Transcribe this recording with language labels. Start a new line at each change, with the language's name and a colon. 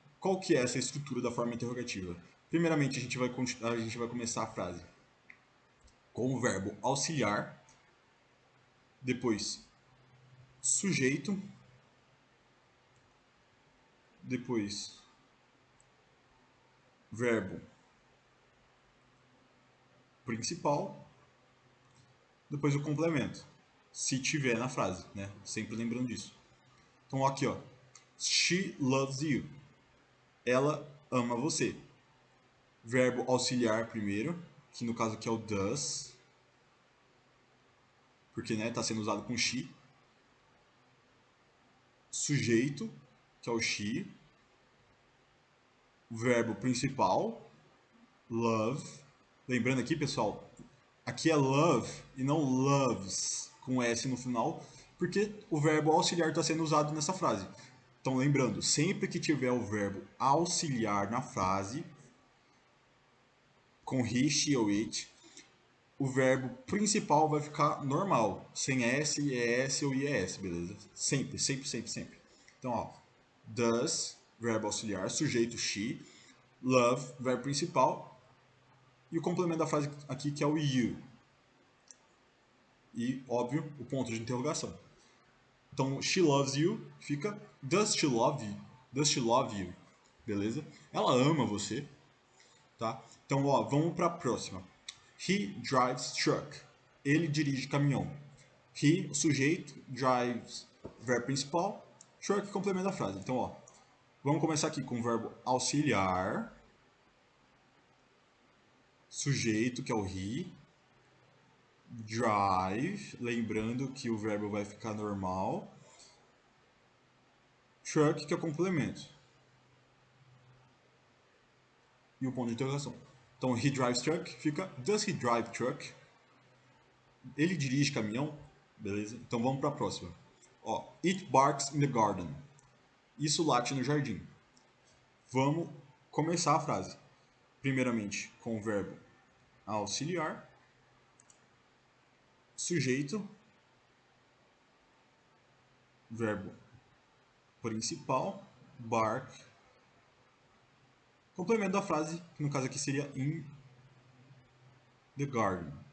Portuguese: Qual que é essa estrutura da forma interrogativa? Primeiramente, a gente vai começar a frase com o verbo auxiliar, depois sujeito, depois verbo principal, depois o complemento, se tiver na frase, né? Sempre lembrando disso.
English: Então aqui, ó, she loves you.
Portuguese: Ela ama você. Verbo auxiliar primeiro, que no caso aqui é o does, porque né, está sendo usado com she. Sujeito, que é o she. Verbo principal, love. Lembrando aqui, pessoal, aqui é love e não loves, com S no final, porque o verbo auxiliar está sendo usado nessa frase. Então, lembrando, sempre que tiver o verbo auxiliar na frase, com he, she ou it, o verbo principal vai ficar normal, sem S, ES ou IES, beleza? Sempre, sempre, sempre, sempre. Então, ó, does, verbo auxiliar, sujeito she, love, verbo principal, e o complemento da frase aqui que é o you. E, óbvio, o ponto de interrogação.
English: Então, she loves you fica does she love you?
Portuguese: Does she love you? Beleza? Ela ama você, tá? Então, ó, vamos para a próxima. He drives truck. Ele dirige caminhão. He, sujeito, drives, verbo principal, truck, complemento da frase. Então, ó, vamos começar aqui com o verbo auxiliar, sujeito, que é o he, drive, lembrando que o verbo vai ficar normal, truck, que é o complemento. E o ponto de interrogação.
English: Então, he drives truck fica does he drive truck?
Portuguese: Ele dirige caminhão? Beleza? Então vamos para a próxima. Ó, it barks in the garden. Isso late no jardim. Vamos começar a frase. Primeiramente com o verbo auxiliar, sujeito, verbo principal, bark, complemento da frase, que no caso aqui seria in the garden.